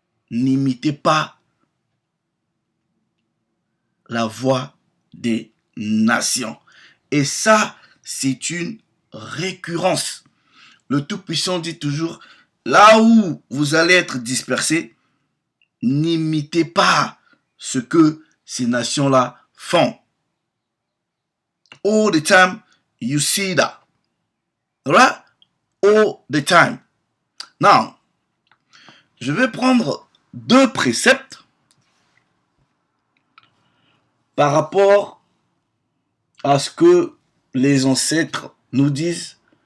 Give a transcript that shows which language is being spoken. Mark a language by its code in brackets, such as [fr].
[fr] N'imitez pas la voix des nations. Et ça, c'est une récurrence. Le Tout-Puissant dit toujours, là où vous allez être dispersés, n'imitez pas ce que ces nations-là font. [en] All the time, you see that. Alright? All the time. [fr] Now, je vais prendre deux préceptes par rapport à ce que les ancêtres nous disent.